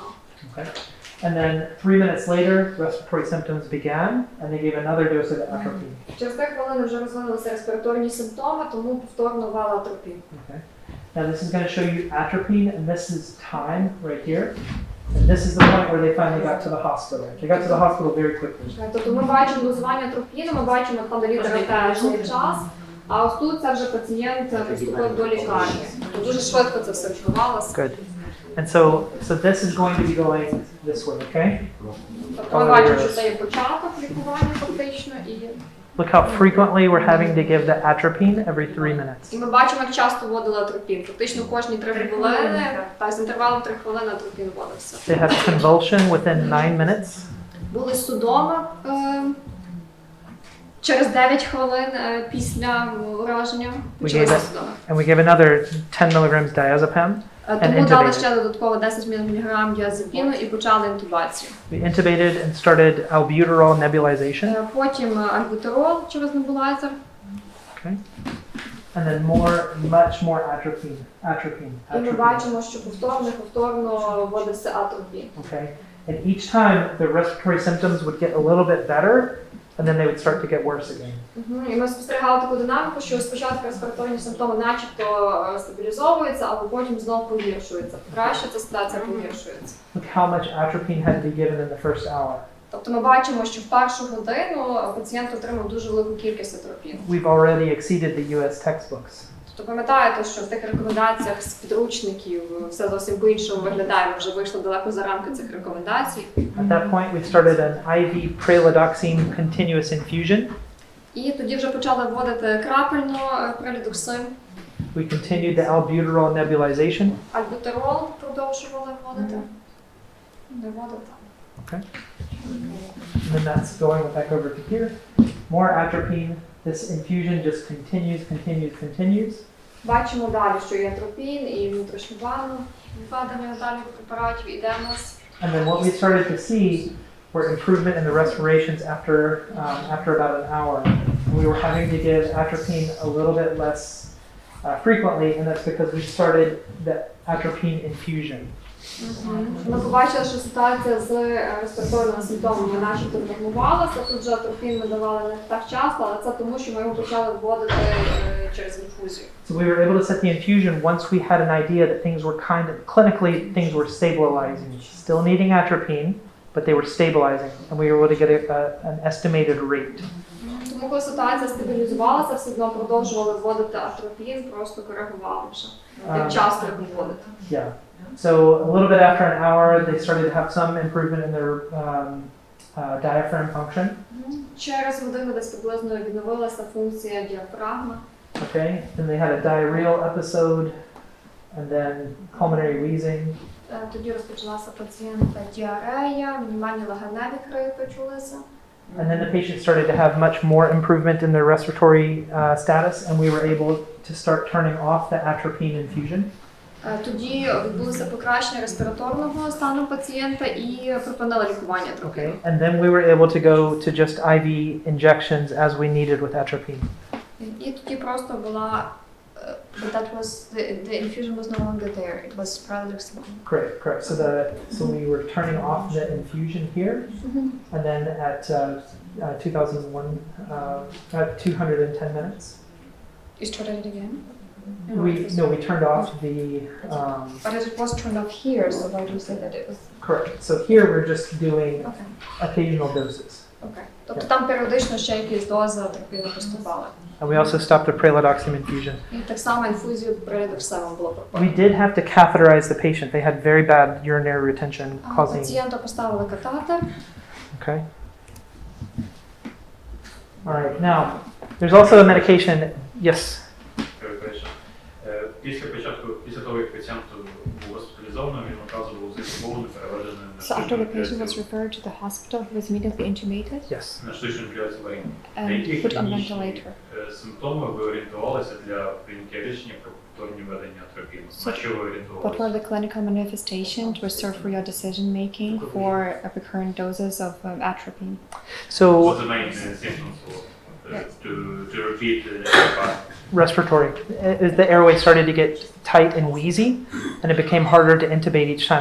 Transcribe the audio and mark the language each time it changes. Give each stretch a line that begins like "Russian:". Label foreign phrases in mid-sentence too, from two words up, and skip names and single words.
English: Okay. And then 3 minutes later, respiratory symptoms began, and they gave another dose of atropine.
Ukrainian: Через 3 хвилини вже розвинулися респіраторні симптоми, тому повторно ввели атропін.
English: Okay. Now this is going to show you atropine, and this is time right here. And this is the point where they finally got to the hospital. They got to the hospital very quickly.
Ukrainian: Тобто ми бачимо дозування атропіну, ми бачимо там де літера Т час, а ось тут це вже пацієнт поступив до лікарні. Тобто дуже швидко це все відбувалося.
English: Good. And so this is going to be going this way, okay?
Ukrainian: Тобто ми бачимо, що це є початок лікування фактично, і
English: Look how frequently we're having to give the atropine every 3 minutes.
Ukrainian: ми бачимо, як часто вводили атропін. Фактично кожні 3 хвилини, та з інтервалом 3 хвилини атропін вводився.
English: They had convulsion within 9 minutes.
Ukrainian: Були судоми через 9 хвилин після ураження. Почалися судоми.
English: And we gave another 10 milligrams diazepam.
Ukrainian: Тому дали ще додатково 10 мг діазепіну і почали інтубацію.
English: We intubated and started albuterol nebulization.
Ukrainian: Потім альбутерол через небулайзер.
English: Okay. And then much more atropine.
Ukrainian: І ми бачимо, що повторно вводиться атропін.
English: Okay. And each time the respiratory symptoms would get a little bit better, and then they would start to get worse again.
Ukrainian: І ми спостерігали таку динаміку, що спочатку респіраторні симптоми начебто стабілізовуються, але потім знов погіршуються. Покращується ситуація, погіршується.
English: Look how much atropine had to be given in the first hour.
Ukrainian: Тобто ми бачимо, що в першу годину пацієнт отримав дуже велику кількість атропіну.
English: We've already exceeded the US textbooks.
Ukrainian: Тобто пам'ятаєте, що в тих рекомендаціях з підручників все зовсім по-іншому виглядає, ми вже вийшли далеко за рамки цих рекомендацій.
English: At that point, we started an IV pralidoxime continuous infusion.
Ukrainian: І тоді вже почали вводити крапельно пролідоксин.
English: We continued the albuterol nebulization.
Ukrainian: Альбутерол продовжували вводити. Не вводити.
English: Okay. And then that's going back over to here. More atropine. This infusion just continues.
Ukrainian: Бачимо далі, що є атропін і внутрішньовенно введення далі препаратів і демос.
English: And then what we started to see were improvement in the respirations after about an hour. We were having to give atropine a little bit less frequently, and that's because we started the atropine infusion.
Ukrainian: Ми побачили, що ситуація з респіраторними симптомами начебто нормувалася. Тут же атропін ми давали не так часто, але це тому, що ми його почали вводити через інфузію.
English: So we were able to set the infusion once we had an idea that things were clinically things were stabilizing. Still needing atropine, but they were stabilizing, and we were able to get an estimated rate.
Ukrainian: Тому коли ситуація стабілізувалася, все одно продовжували вводити атропін, просто коригували вже, як часто їх вводити.
English: Yeah. So a little bit after an hour, they started to have some improvement in their diaphragm function.
Ukrainian: Через годину десь приблизно відновилася функція діафрагми.
English: Okay. Then they had a diarrheal episode, and then pulmonary wheezing.
Ukrainian: Тоді розпочалася пацієнта діарея, мінімальні легеневі крики чулися.
English: And then the patient started to have much more improvement in their respiratory status, and we were able to start turning off the atropine infusion.
Ukrainian: Тоді відбулося покращення респіраторного стану пацієнта і припинили лікування атропіну.
English: Okay. And then we were able to go to just IV injections as we needed with atropine.
Ukrainian: І тоді просто була
English: but that was the infusion was no longer there. It was pralidoxime. Correct. So we were turning off the infusion here, and then at 210 minutes. You started it again? We turned off the. But it was turned off here, so why do you say that it was? Correct. So here we're just doing occasional doses. Okay.
Ukrainian: Тобто там періодично ще якісь дози атропіну поступали.
English: And we also stopped the pralidoxime infusion.
Ukrainian: І так само інфузію пралідоксимом було пропонено.
English: We did have to catheterize the patient. They had very bad urinary retention causing.
Ukrainian: Пацієнту поставили катетер.
English: Okay. All right. Now, there's also a medication. Yes.
Ukrainian: Після того, як пацієнт був госпіталізований, він одразу був заінтубований, переведений на
English: So after the patient was referred to the hospital, he was immediately intubated Yes.
Ukrainian: на штучну вентиляцію легень.
English: and put on ventilator.
Ukrainian: Симптоми ви орієнтувалися для прийняття рішення про повторні введення атропіну? На що ви
English: What were
Ukrainian: орієнтувалися?
English: the clinical manifestations to serve for your decision making for recurrent doses of atropine? So What the main symptoms were? to repeat the part. Respiratory. As the airway started to get tight and wheezy, and it became harder to intubate each time.